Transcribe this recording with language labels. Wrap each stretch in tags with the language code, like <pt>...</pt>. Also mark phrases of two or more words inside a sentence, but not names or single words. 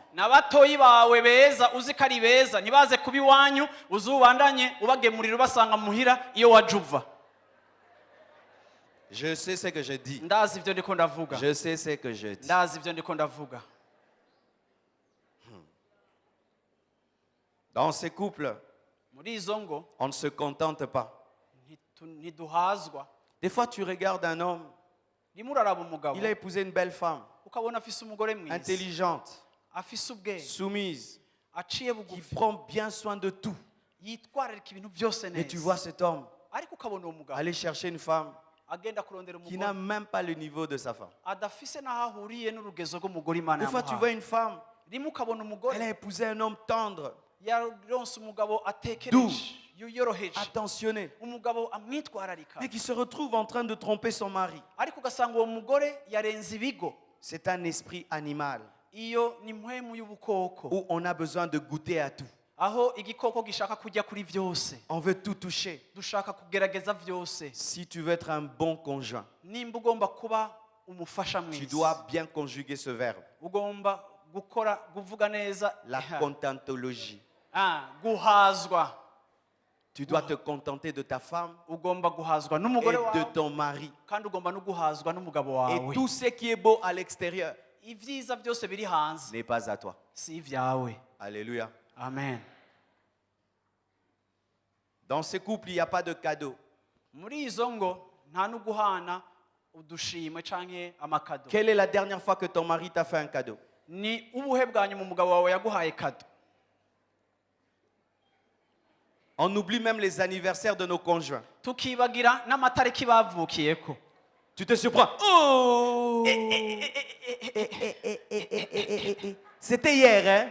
<rn>n'abatoyi bawe beza uzi ko ari beza ntibaze kuba iwanyu uzubandanye ubagemurira ubasanga muhira iyo waje uva.</rn> <fr>Je sais ce que je dis.</fr> <rn>Ndazi ibyo ndiko ndavuga.</rn> <fr>Je sais ce que je dis.</fr> <rn>Ndazi ibyo ndiko ndavuga.</rn> <fr>Dans ces couples,</fr> <rn>Muri izo ngo</rn> <fr>on ne se contente pas.</fr> <rn>ntiduhazwa.</rn> <fr>Des fois, tu regardes un homme,</fr> <rn>Rimwe uraraba umugabo</rn> <fr>il a épousé une belle femme,</fr> <rn>ukabona afise umugore mwiza</rn> <fr>intelligente,</fr> <rn>afise ubwenge</rn> <fr>soumise,</fr> <rn>aciye</rn> <fr>qui</fr> <rn>bugufi</rn> <fr>prend bien soin de tout.</fr> <rn>yitwararika ibintu byose</rn> <fr>Et tu</fr> <rn>neza.</rn> <fr>vois cet homme</fr> <rn>Ariko ukabona uwo mugabo</rn> <fr>aller chercher une femme</fr> <rn>agenda kurondera</rn> <fr>qui n'a</fr> <rn>umugore</rn> <fr>même pas le niveau de sa femme.</fr> <rn>adafise n'aho ahuriye n'urugezo rw'umugore Imana</rn> <fr>Des fois, tu vois</fr> <rn>yamuhaye.</rn> <fr>une femme,</fr> <rn>Rimwe ukabona umugore</rn> <fr>elle a épousé un homme tendre,</fr> <rn>yaronse umugabo</rn> <fr>Doux.</fr> <rn>atekereje yoroheje</rn> <fr>attentionné,</fr> <rn>umugabo amwitwararika</rn> <fr>mais qui se retrouve en train de tromper son mari.</fr> <rn>ariko ugasanga uwo mugore yarenze ibigo.</rn> <fr>C'est un esprit animal</fr> <rn>Iyo ni mpwemu y'ubukoko</rn> <fr>où on a besoin de goûter à tout.</fr> <rn>aho igikoko gishaka kujya kuri byose,</rn> <fr>On veut tout toucher.</fr> <rn>dushaka kugerageza byose.</rn> <fr>Si tu veux être un bon conjoint,</fr> <rn>Nimba ugomba kuba umufasha</rn> <fr>tu</fr> <rn>mwiza</rn> <fr>dois bien conjuguer ce verbe.</fr> <rn>ugomba gukora kuvuga neza</rn> <fr>La contentologie.</fr> <rn>guhazwa.</rn> <fr>Tu dois te contenter de ta femme</fr> <rn>Ugomba guhazwa</rn> <fr>et</fr> <rn>n'umugore</rn> <fr>de</fr> <rn>wawe</rn> <fr>ton mari.</fr> <rn>kandi ugomba no guhazwa n'umugabo</rn> <fr>Et</fr> <rn>wawe.</rn> <fr>tout ce qui est beau à l'extérieur</fr> <rn>Ibyiza byose biri hanze</rn> <fr>n'est pas à toi.</fr> <rn>si ibyawe.</rn> <fr>Alléluia.</fr> <rn>Amen.</rn> <fr>Dans ce couple, il n'y a pas de cadeau.</fr> <rn>Muri izo ngo nta no guhana udushimwe canke amakado.</rn> <fr>Quelle est la dernière fois que ton mari t'a fait un cadeau?</fr> <rn>Ni ubuhe bwa nyuma umugabo wawe yaguhaye kado?</rn> <fr>On oublie même les anniversaires de nos conjoints.</fr> <rn>Tukibagira n'amatariki bavukiyeko.</rn> <fr>Tu te surprends. Oh! C'était hier, hein?</fr>